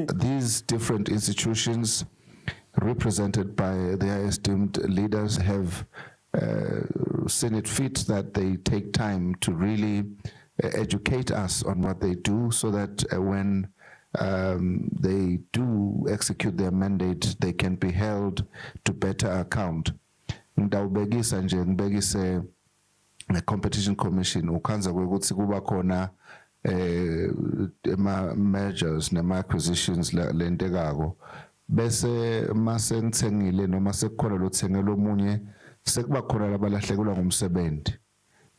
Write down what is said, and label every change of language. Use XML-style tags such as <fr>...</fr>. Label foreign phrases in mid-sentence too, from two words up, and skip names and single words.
<en>These different institutions, represented by their esteemed leaders, have seen it fit that they take time to really educate us on what they do, so that when they do execute their mandate, they can be held to better account.</en> <ss>Ngidawubekisa nje ngibekise Competition Commission ukhanza kwekuthi kuba khona mergers nema acquisitions lentekako bese mase ngithengile noma sekukhona lo thengelo omunye sekuba khona labalahlekelwa ngumsebenzi.</ss>